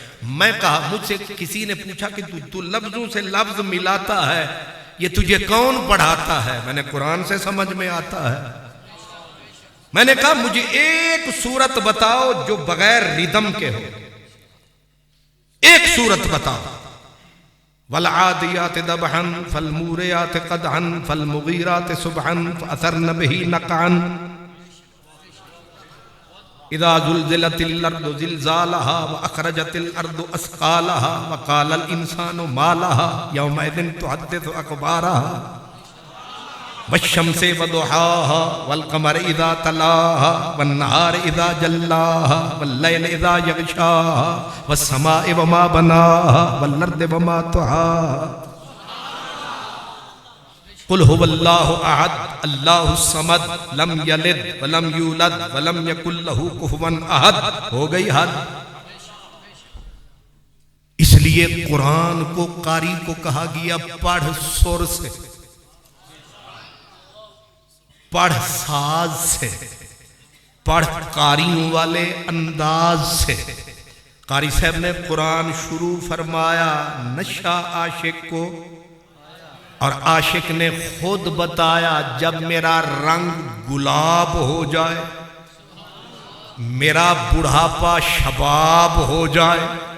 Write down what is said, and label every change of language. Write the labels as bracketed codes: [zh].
[ur] میں کہا, مجھ سے کسی نے پوچھا کہ تو لفظوں سے لفظ ملاتا ہے, یہ تجھے کون پڑھاتا ہے؟ میں نے قرآن سے سمجھ میں آتا ہے. میں نے کہا مجھے ایک صورت بتاؤ جو بغیر ردم کے ہو, ایک صورت بتاؤ. [ar] وَالْعَادِيَاتِ دَبْحًا فَالْمُورِيَاتِ قَدْحًا فَالْمُغِيرَاتِ صُبْحًا فَأَثَرْنَ بِهِ نَقْعًا اذا زلزلت الارض زلزالها واخرجت الارض اثقالها وقال الانسان ما لها يومئذ تحدث اخبارها والشمس وضحاها والقمر اذا تلاها والنهار اذا جلاها والليل اذا يغشاها والسماء وما بناها والارض وما طحاها قل هو الله احد الله الصمد لم یلد ولم یولد ولم یکن له کفوا احد. [ur] ہو گئی حد. اس لیے قرآن کو قاری کو کہا گیا پڑھ سر سے, پڑھ ساز سے, پڑھ قاریوں والے انداز سے. قاری صاحب نے قرآن شروع فرمایا نشہ عاشق کو, اور عاشق نے خود بتایا جب میرا رنگ گلاب ہو جائے, میرا بڑھاپا شباب ہو جائے,